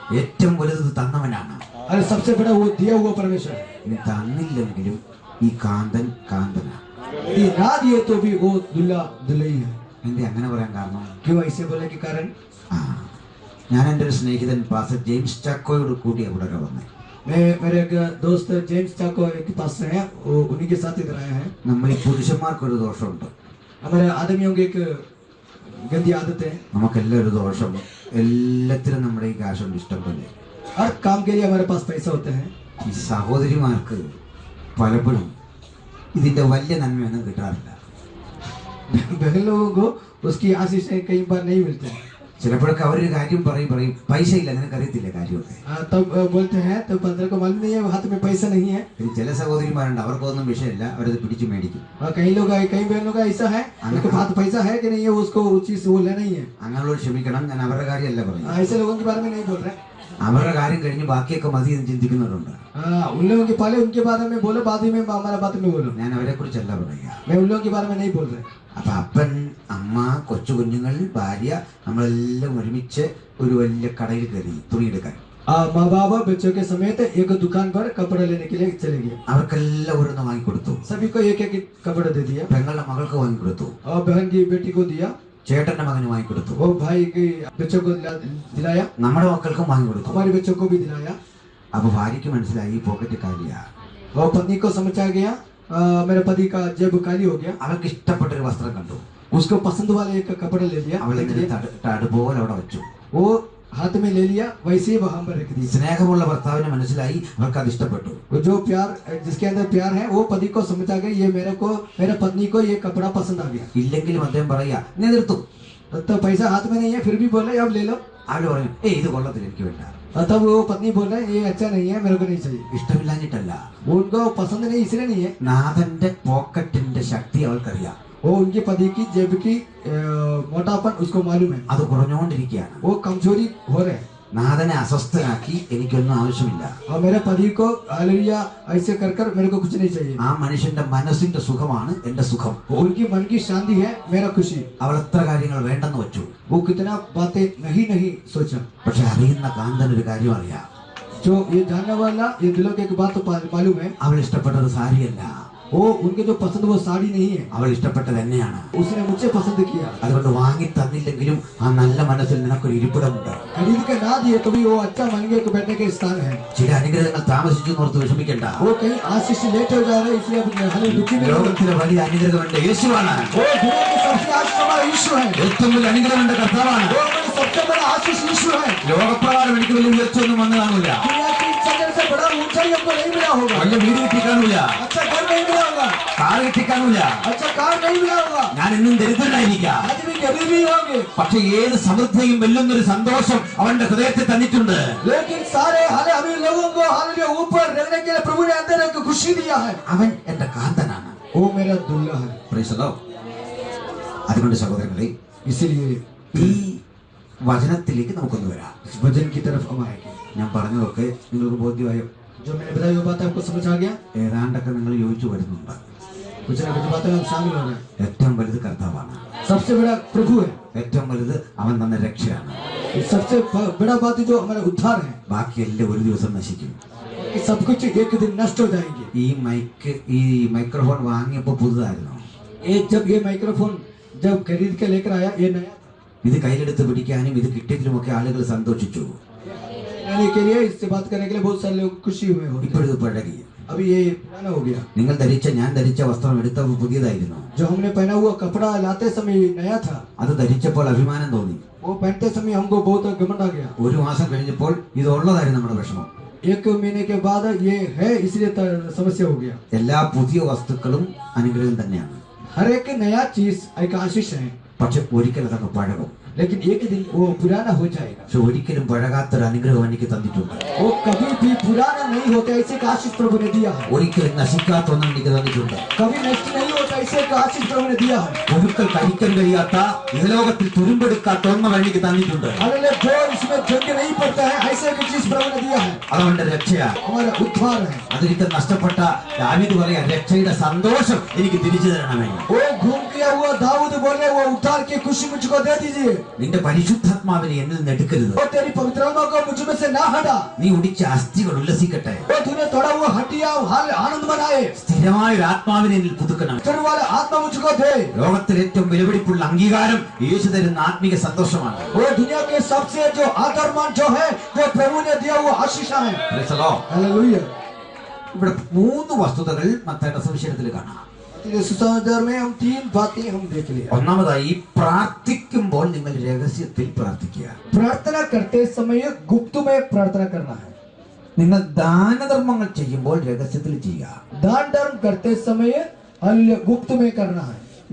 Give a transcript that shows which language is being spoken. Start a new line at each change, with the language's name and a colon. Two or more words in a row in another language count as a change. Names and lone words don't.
Malayalam: ഏറ്റവും വലുത് തന്നവനാണ്.
Hindi: अरे सबसे बड़ा वो दिया हुआ परमेश्वर है।
Malayalam: ഇനി തന്നില്ലെങ്കിലും ഈ കാന്തൻ കാന്തനാണ്.
Hindi: ये ना दिए तो भी वो दुल्हा दुल्ही है।
Malayalam: എന്റെ അങ്ങനെ പറയാൻ കാരണം
Hindi: क्यों ऐसे बोले के कारण?
Malayalam: ഞാൻ എൻ്റെ ഒരു സ്നേഹിതൻ പാസ്റ്റർ ജെയിംസ് ചാക്കോയോട് കൂടി അവിടെ വന്നേ.
Hindi: मैं मेरे एक दोस्त जेम्स चाको के पास से हैं, वो उन्हीं के साथ इधर आए हैं।
Malayalam: നമ്മൾ ഈ പുരുഷന്മാർക്കൊരു ദോഷമുണ്ട്.
Hindi: हमारे आदमियों की एक गंदी आदत है।
Malayalam: നമുക്കെല്ലാം ഒരു ദോഷം, എല്ലാത്തിനും നമ്മുടെ ഈ കാശുണ്ട് ഇഷ്ടം പോലെ.
Hindi: हर काम के लिए हमारे पास पैसा होते हैं।
Malayalam: ഈ സഹോദരിമാർക്ക് പലപ്പോഴും ഇതിന്റെ വലിയ നന്മയൊന്നും കിട്ടാറില്ല.
Hindi: बहन लोगों को उसकी आशीष कई बार नहीं मिलते हैं.
Malayalam: ചിലപ്പോഴൊക്കെ അവരൊരു കാര്യം പറയും പൈസ ഇല്ല, നിനക്കറിയത്തില്ല കാര്യമൊക്കെ.
Hindi: तब बोलते हैं तो पंद्रह को मालूम नहीं है हाथ में पैसा नहीं है.
Malayalam: ഇനി ചില സഹോദരിമാരുണ്ട്, അവർക്കൊന്നും വിഷയമില്ല, അവരത് പിടിച്ചു മേടിക്കും.
Hindi: कई लोग कई बहनों का ऐसा है, उनके पास पैसा है कि नहीं है, उसको उस चीज वो लेना ही है.
Malayalam: അങ്ങനെയുള്ളവർ ക്ഷമിക്കണം, ഞാൻ അവരുടെ കാര്യമല്ല പറയുന്നത്.
Hindi: ऐसे लोगों के बारे में नहीं बोल रहे.
Malayalam: അവരുടെ കാര്യം കഴിഞ്ഞ് ബാക്കിയൊക്കെ മതി എന്ന് ചിന്തിക്കുന്നവരുണ്ട്.
Hindi: उन लोगों के पहले उनके बारे में बोलो, बाद में हमारा बात में बोलो.
Malayalam: ഞാൻ അവരെ കുറിച്ചല്ല പറയുക.
Hindi: मैं उन लोगों के बारे में नहीं बोल रहा.
Malayalam: അപ്പൊ അപ്പൻ, അമ്മ, കൊച്ചു കുഞ്ഞുങ്ങൾ, ഭാര്യ, നമ്മളെല്ലാം ഒരുമിച്ച് ഒരു വലിയ കടയിൽ കയറി തുണിയെടുക്കാൻ.
Hindi: माँ बाप बच्चों के समेत एक दुकान पर कपड़ा लेने के लिए चले गए.
Malayalam: അവർക്കെല്ലാം ഓരോന്ന് വാങ്ങിക്കൊടുത്തു.
Hindi: सभी को एक एक कपड़ा दे दिया.
Malayalam: പെങ്ങളുടെ മകൾക്ക് വാങ്ങിക്കൊടുത്തു,
Hindi: और बहन की बेटी को दिया,
Malayalam: ചേട്ടന്റെ മകന് വാങ്ങിക്കൊടുത്തു,
Hindi: वो भाई के बच्चों को दिलाया,
Malayalam: നമ്മുടെ മക്കൾക്കും വാങ്ങിക്കൊടുത്തു.
Hindi: हमारे बच्चों को भी दिलाया.
Malayalam: അപ്പൊ ഭാര്യയ്ക്ക് മനസ്സിലായി ഈ പോക്കറ്റ് കാര്യ.
Hindi: और पत्नी को समझ आ गया मेरे पति का जेब खाली हो गया.
Malayalam: അവൾക്ക് ഇഷ്ടപ്പെട്ട ഒരു വസ്ത്രം കണ്ടു.
Hindi: उसको पसंद वाले एक कपड़ा ले लिया.
Malayalam: അവളെ അതുപോലെ അവിടെ വെച്ചു.
Hindi: वो हाथ में ले लिया, वैसे ही वहां पर रख दिया.
Malayalam: സ്നേഹമുള്ള ഭർത്താവിനെ മനസ്സിലായി, അവർക്ക് അത് ഇഷ്ടപ്പെട്ടു.
Hindi: जो प्यार, जिसके अंदर प्यार है, वो पति को समझ आ गया ये मेरे पत्नी को ये कपड़ा पसंद आ गया.
Malayalam: ഇല്ലെങ്കിലും അദ്ദേഹം പറയാ, നീ നിർത്തും.
Hindi: तो पैसा हाथ में नहीं है, फिर भी बोले अब ले लो.
Malayalam: അവര് പറയും, ഇത് കൊള്ളത്തില്ല, എനിക്ക് വേണ്ട.
Hindi: तब वो पत्नी बोल रहे ये अच्छा नहीं है, मेरे को नहीं चाहिए.
Malayalam: ഇഷ്ടമില്ലാഞ്ഞിട്ടല്ല,
Hindi: उनको पसंद नहीं इसलिए नहीं है.
Malayalam: നാഥന്റെ പോക്കറ്റിന്റെ ശക്തി അവൾക്കറിയാം.
Hindi: वो उनके पति की जेब की मोटापन उसको मालूम है.
Malayalam: അത് കുറഞ്ഞുകൊണ്ടിരിക്കുകയാണ്.
Hindi: वो कमजोरी हो रहे.
Malayalam: നാഥനെ അസ്വസ്ഥനാക്കി എനിക്കൊന്നും ആവശ്യമില്ല.
Hindi: और मेरे पति को हालेलुया ऐसे कर कर मेरे को कुछ नहीं चाहिए.
Malayalam: ആ മനുഷ്യന്റെ മനസ്സിന്റെ സുഖമാണ് എന്റെ സുഖം.
Hindi: उनकी मन की शांति है मेरा खुशी.
Malayalam: അവൾ എത്ര കാര്യങ്ങൾ വേണ്ടെന്ന് വെച്ചു.
Hindi: वो कितना बातें नहीं सोचा.
Malayalam: പക്ഷെ അറിയുന്ന കാന്തൻ ഒരു കാര്യം അറിയാം.
Hindi: जो ये जानने वाला ये दिलों की एक बात तो मालूम है.
Malayalam: അവൾ ഇഷ്ടപ്പെട്ടത് സാരിയല്ല,
Hindi: वो उनके जो पसंद वो साड़ी नहीं है,
Malayalam: അവൾ ഇഷ്ടപ്പെട്ടത് എന്നെയാണ്.
Hindi: उसने मुझे पसंद किया.
Malayalam: അതുകൊണ്ട് വാങ്ങി തന്നില്ലെങ്കിലും ആ നല്ല മനസ്സിൽ നിനക്കൊരു ഇരിപ്പിടമുണ്ട്.
Hindi: खरीद के ना दिए तो भी वो अच्छा महंगे को बैठने के स्थान है.
Malayalam: ചില അനുഗ്രഹങ്ങൾ താമസിച്ചു ഓർത്ത് വിഷമിക്കണ്ട.
Hindi: वो कहीं आशीष लेट हो जा रहे इसलिए हमें दुखी नहीं.
Malayalam: ലോകത്തിലെ വലിയ അനുഗ്രഹമുണ്ട് യേശുവാണ്.
Hindi: वो दुनिया की सबसे आशीष हमारा यीशु है.
Malayalam: ഏറ്റവും വലിയ അനുഗ്രഹമുണ്ട് കർത്താവാണ്.
Hindi: वो हमारा सबसे बड़ा आशीष यीशु है.
Malayalam: ലോകപ്രകാരം എനിക്ക് വലിയ ഉയർച്ചയൊന്നും വന്നു കാണില്ല,
Hindi: दुनिया की सजन से बड़ा ऊंचाई हमको नहीं मिला होगा.
Malayalam: വലിയ വീട് കിട്ടി കാണില്ല,
Hindi: अच्छा घर नहीं मिला होगा,
Malayalam: കാർ കിട്ടി കാണില്ല,
Hindi: अच्छा कार नहीं मिला होगा,
Malayalam: ഞാൻ എന്നും ദരിദ്രനായിരിക്കാം.
Hindi: आज भी गरीब ही होंगे.
Malayalam: പക്ഷെ ഏത് സമൃദ്ധിയും വെല്ലുന്നൊരു സന്തോഷം അവന്റെ ഹൃദയത്തിൽ തന്നിട്ടുണ്ട്.
Hindi: लेकिन सारे हाले अमीर लोगों को हाले ऊपर रहने के लिए प्रभु ने अंदर एक खुशी दिया है.
Malayalam: അവൻ എന്റെ കാന്തനാണ്.
Hindi: वो मेरा दुल्हा है.
English: Praise the Lord.
Malayalam: അതുകൊണ്ട് സഹോദരങ്ങളെ,
Hindi: इसीलिए
Malayalam: ഈ വചനത്തിലേക്ക് നമുക്കൊന്ന് വരാം.
Hindi: इस वचन की तरफ हम आएंगे.
Malayalam: ഞാൻ പറഞ്ഞതൊക്കെ നിങ്ങൾക്ക് ബോധ്യമായോ?
Hindi: जो मैंने बताया वो बात आपको समझ आ गया?
Malayalam: ഏതാണ്ടൊക്കെ നിങ്ങൾ യോജിച്ചു വരുന്നുണ്ട്.
Hindi: कुछ ना कुछ बातें हम शामिल हो गए.
Malayalam: ഏറ്റവും വലുത് കർത്താവാണ്.
Hindi: सबसे बड़ा प्रभु है.
Malayalam: ഏറ്റവും വലുത് അവൻ തന്ന രക്ഷയാണ്.
Hindi: सबसे बड़ा बात जो हमारा उद्धार है.
Malayalam: ബാക്കിയെല്ലാം ഒരു ദിവസം നശിക്കും.
Hindi: सब कुछ एक दिन नष्ट हो जाएंगे.
Malayalam: ഈ മൈക്രോഫോൺ വാങ്ങിയപ്പോൾ പുതുതായിരുന്നു.
Hindi: जब ये माइक्रोफोन जब खरीद के लेकर आया ये नया,
Malayalam: ഇത് കയ്യിലെടുത്ത് പിടിക്കാനും ഇത് കിട്ടിയതിലുമൊക്കെ ആളുകൾ സന്തോഷിച്ചു.
Hindi: लेने के लिए इससे बात करने के लिए बहुत सारे लोग खुशी हुए होंगे.
Malayalam: ഇപ്പോഴത് പഴകി.
Hindi: अभी ये पुराना हो गया.
Malayalam: ഞാൻ ധരിച്ച വസ്ത്രം എടുത്തപ്പോൾ പുതിയതായിരുന്നു.
Hindi: जो हमने पहना हुआ कपड़ा लाते समय नया था.
Malayalam: അത് ധരിച്ചപ്പോൾ അഭിമാനം തോന്നി.
Hindi: वो पहनते समय हमको बहुत घमंड आ गया.
Malayalam: ഒരു മാസം കഴിഞ്ഞപ്പോൾ ഇത് ഉള്ളതായിരുന്നു നമ്മുടെ വിഷമം.
Hindi: एक महीने के बाद ये है इसलिए समस्या हो गया.
Malayalam: എല്ലാ പുതിയ വസ്തുക്കളും അനുഗ്രഹം തന്നെയാണ്.
Hindi: हर एक नया चीज एक आशीष है.
Malayalam: പക്ഷെ ഒരിക്കൽ അതൊക്കെ പഴകും.
Hindi: लेकिन एक दिन वो पुराना हो जाएगा.
Malayalam: പക്ഷെ ഒരിക്കലും പഴകാത്തൊരു അനുഗ്രഹം എനിക്ക് തന്നിട്ടുണ്ട്.
Hindi: वो कभी भी पुराना नहीं होता ऐसे का आशीष प्रभु ने दिया है.
Malayalam: ഒരിക്കലും നശിക്കാത്തൊന്നും എനിക്ക് തന്നിട്ടുണ്ട്.
Hindi: कभी नष्ट नहीं होता ऐसे का आशीष प्रभु ने दिया है.
Malayalam: ഒരിക്കൽ കഴിക്കാൻ കഴിയാത്ത ഇഹലോകത്തിൽ തുരുമ്പെടുക്കാത്ത ഒന്നും എനിക്ക് തന്നിട്ടുണ്ട്.
Hindi: हालेलुया. जो इसमें जंग नहीं पड़ता है ऐसे की चीज प्रभु ने दिया है.
Malayalam: അതവന്റെ രക്ഷയാ,
Hindi: हमारा उद्धार है.
Malayalam: അതൊരിക്കൽ നഷ്ടപ്പെട്ട ദാവീദ് പറയാ, രക്ഷയുടെ സന്തോഷം എനിക്ക് തിരിച്ചു തരണമേ.
Hindi: वो घूम किया हुआ दाऊद बोले वो उद्धार की खुशी मुझको दे दीजिए.
Malayalam: നിന്റെ പരിശുദ്ധാത്മാവിനെ എന്നിൽ നിന്ന് എടുക്കരുത്.
Hindi: वो तेरी पवित्र आत्मा को मुझ में से ना हटा.
Malayalam: നീ ഉടിച്ച അസ്ഥികൾ ഉല്ലസിക്കട്ടെ.
Hindi: वो तूने तोड़ा हुआ हड्डियां आनंद मनाए.
Malayalam: സ്ഥിരമായ ഒരു ആത്മാവിനെ എന്നിൽ പുതുക്കണം.
Hindi: फिर वाला आत्मा मुझको दे.
Malayalam: ലോകത്തിലെ ഏറ്റവും വിലപിടിപ്പുള്ള അംഗീകാരം യേശു തരുന്ന ആത്മീക സന്തോഷമാണ്.
Hindi: वो दुनिया के सबसे जो आदरमान जो है वो प्रभु ने दिया हुआ आशीष है.
English: Praise the Lord.
Hindi: हालेलुया.
Malayalam: ഇവിടെ 3 വസ്തുതകൾ മത്തായിയുടെ സുവിശേഷത്തിൽ കാണാം.
Hindi: सुसमाचार में हम 3 बातें हम देख लिया.
Malayalam: ഒന്നാമതായി, പ്രാർത്ഥിക്കുമ്പോൾ നിങ്ങൾ രഹസ്യത്തിൽ പ്രാർത്ഥിക്കുക.
Hindi: प्रार्थना करते समय गुप्त में प्रार्थना करना है.
Malayalam: നിങ്ങൾ ദാനധർമ്മങ്ങൾ ചെയ്യുമ്പോൾ രഹസ്യത്തിൽ ചെയ്യുക.
Hindi: दान धर्म करते समय गुप्त में करना है.